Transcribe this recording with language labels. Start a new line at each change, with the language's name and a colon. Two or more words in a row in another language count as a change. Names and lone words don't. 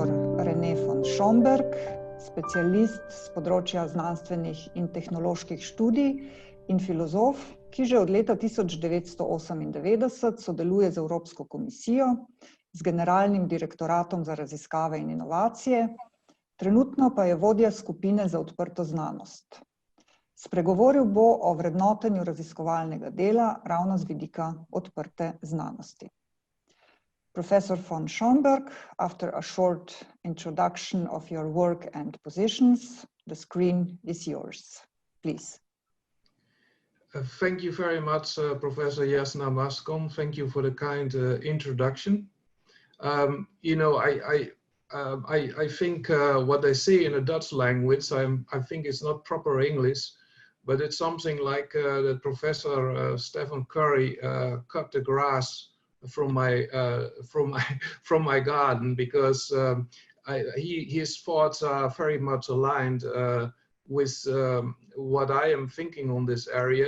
Slovenian: René von Schomberg, specialist z področja znanstvenih in tehnoloških študij in filozof, ki že od leta 1998 sodeluje z Evropsko komisijo, z Generalnim direktoratom za raziskave in inovacije, trenutno pa je vodja skupine za odprto znanost. Spregovoril bo o vrednotenju raziskovalnega dela ravno z vidika odprte znanosti.
English: Professor von Schomberg, after a short introduction of your work and positions, the screen is yours. Please. Thank you very much, Professor Jasna Maskom. Thank you for the kind introduction. I think what they say in the Dutch language, I think it's not proper English, but it's something like that Professor Stephen Curry cut the grass from my garden, because his thoughts are very much aligned with what I am thinking on this area.